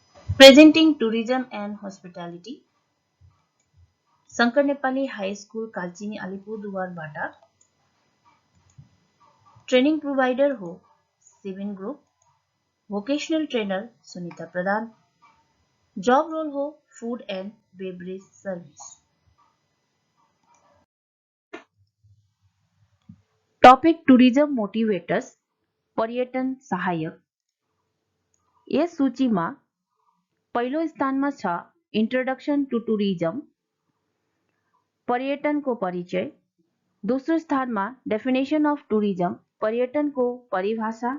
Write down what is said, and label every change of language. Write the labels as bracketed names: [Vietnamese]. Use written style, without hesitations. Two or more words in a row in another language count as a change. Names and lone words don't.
[English] Presenting tourism and hospitality. [Nepali] शङ्कर नेपाली हाई स्कुल कालचिनी अलिपुरद्वारबाट [English] training provider [Nepali] हो सिविन ग्रुप, [English] vocational trainer [Nepali] सुनिता प्रधान, [English] job role हो food and beverage service। topic tourism motivators, [Nepali] पर्यटन सहायक। यस सूचीमा पहिलो स्थानमा छ [English] introduction to tourism, [Nepali] पर्यटनको परिचय। दोस्रो स्थानमा [English] definition of tourism, [Nepali] पर्यटनको परिभाषा।